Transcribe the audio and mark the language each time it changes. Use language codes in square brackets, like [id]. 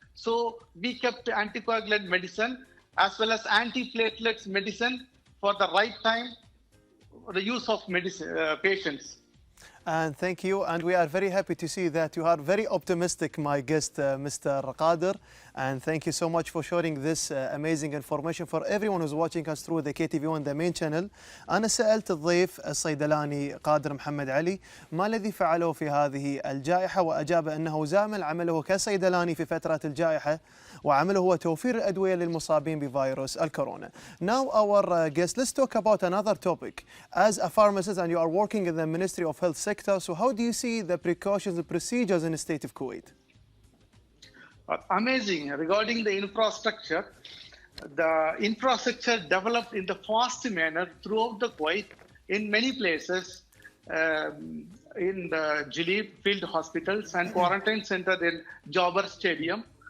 [en] So we kept anticoagulant medicine as well as antiplatelets medicine for the right time, the use of medicine, patients. And thank you. And we are very happy to see that you are very optimistic, my guest, Mr. Qadr. And thank you so much for sharing this amazing information for everyone who's watching us through the KTV1 the main channel. [ar] أنا سألت الضيف الصيدلاني قادر محمد علي ما الذي فعله في هذه الجائحة، وأجاب أنه زامل عمله كصيدلاني في فترة الجائحة، وعمله هو توفير الأدوية للمصابين بفيروس الكورونا. [en] Now our guest, let's talk about another topic. As a pharmacist and you are working in the Ministry of Health sector, so how do you see the precautions and procedures in the state of Kuwait? Amazing. Regarding the infrastructure developed in the fast manner throughout the Kuwait in many places, in the Jalib field hospitals and quarantine center in Jobber Stadium.